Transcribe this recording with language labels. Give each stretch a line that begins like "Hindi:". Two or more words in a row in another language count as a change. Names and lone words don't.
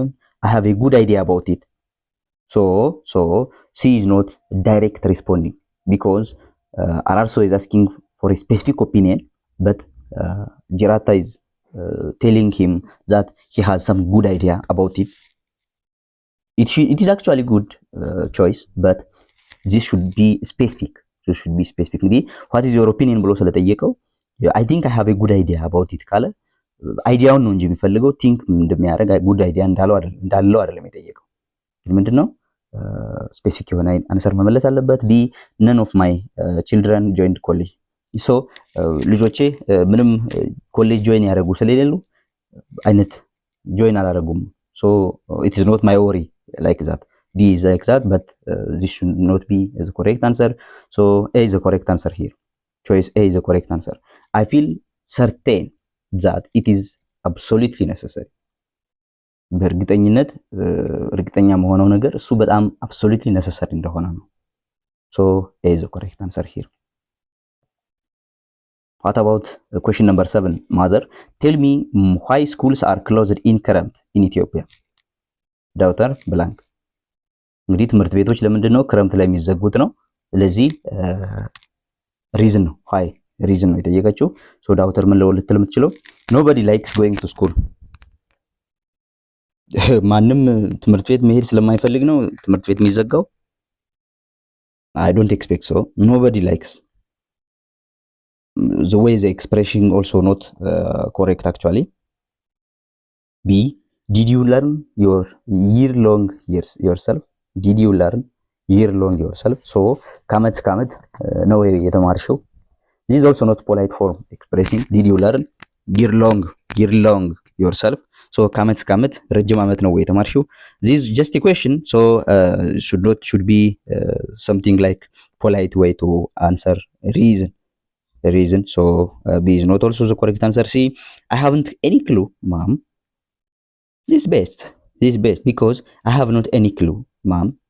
English: I have a good idea about it. So C is not direct responding because Ararso is asking for a specific opinion, but Jirata is telling him that he has some good idea about it. It is actually good choice, but this should be specific.
Amharic: እንግዲህ
English: what is your opinion
Amharic: ብሎ ስለጠየቀው
English: I think I have a good idea about it
Amharic: ካለ አይዲያውን ነው እንጂ የሚፈልገው ቲንክ እንደሚያደርግ
English: good idea
Amharic: እንዳለው አይደለም የጠየቀው። ምንድነው ስፔሲፊክ የሆነ አንሰር መመለስ አለበት። ዲ
English: none of my children joined college.
Amharic: ሶ ልጆቼ ምንም
English: college join
Amharic: ያደረጉ ስለሌሉ አይነት ጆይን አላደረጉም። ሶ
English: it is not my worry like that. D is like that, but this should not be the correct answer. So A is the correct answer here. Choice A is the correct answer. I feel certain that it is absolutely necessary.
Amharic: በእርግጠኝነት እርግጠኛ መሆነው ነገር እሱ በጣም
English: absolutely necessary
Amharic: እንደሆነ ነው።
English: So A is the correct answer here. What about question number 7? Mother, tell me why schools are closed in current in Ethiopia. Daughter blank.
Amharic: እንግዲህ ትምህርት ቤቶች ለምንድን ነው ክረምት ላይ የሚዘጉት ነው። ስለዚህ ሪዝን ነው why ሪዝን ነው የጠየቀችው።
English: so daughter
Amharic: ምን ልትል የምትችለው
English: nobody likes going to school.
Amharic: ማንም ትምህርት ቤት መሄድ ስለማይፈልግ ነው ትምህርት ቤት የሚዘጋው?
English: I don't expect so. Nobody likes. The way the expression also not correct actually. B, did you learn your year long yourself? Did you learn year long yourself? So
Amharic: ካመት ነው የተማርሽው።
English: This is also not polite form expressing did you learn year long yourself. So
Amharic: ካመት ረጅም ዓመት ነው የተማርሽው።
English: This is just a question, so should be something like polite way to answer reason. So B is not also the correct answer. C, I haven't any clue, mom. This is best because I have not any clue, mom.